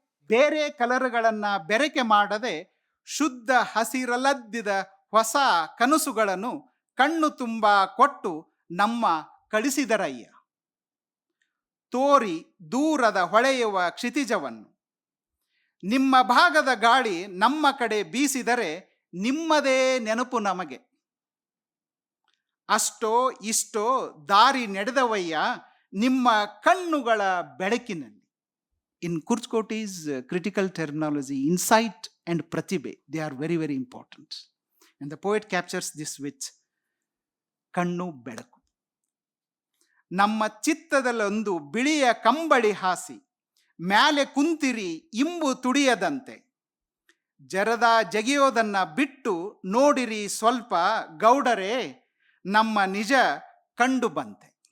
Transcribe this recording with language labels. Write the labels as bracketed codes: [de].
[kn] ಬೇರೆ ಕಲರ್ಗಳನ್ನು ಬೆರಕೆ ಮಾಡದೆ ಶುದ್ಧ ಹಸಿರಲದ್ದಿದ ಹೊಸ ಕನಸುಗಳನ್ನು ಕಣ್ಣು ತುಂಬ ಕೊಟ್ಟು ನಮ್ಮ ಕಳಿಸಿದರಯ್ಯ, ತೋರಿ ದೂರದ ಹೊಳೆಯುವ ಕ್ಷಿತಿಜವನ್ನು, ನಿಮ್ಮ ಭಾಗದ ಗಾಳಿ ನಮ್ಮ ಕಡೆ ಬೀಸಿದರೆ ನಿಮ್ಮದೇ ನೆನಪು ನಮಗೆ, ಅಷ್ಟೋ ಇಷ್ಟೋ ದಾರಿ ನಡೆದವಯ್ಯ ನಿಮ್ಮ ಕಣ್ಣುಗಳ ಬೆಳಕಿನಲ್ಲಿ. [en] In Kurtkoti's critical terminology, insight and pratibhe, they are very, very important. And the poet captures this with [kn] ಕಣ್ಣು ಬೆಳಕು. ನಮ್ಮ ಚಿತ್ತದಲ್ಲೊಂದು ಬಿಳಿಯ ಕಂಬಳಿ ಹಾಸಿ ಮ್ಯಾಲೆ ಕುಂತಿರಿ ಇಂಬು ತುಡಿಯದಂತೆ, ಜರದ ಜಗಿಯೋದನ್ನ ಬಿಟ್ಟು ನೋಡಿರಿ ಸ್ವಲ್ಪ ಗೌಡರೇ, ನಮ್ಮ ನಿಜ ಕಂಡು ಬಂತೆ.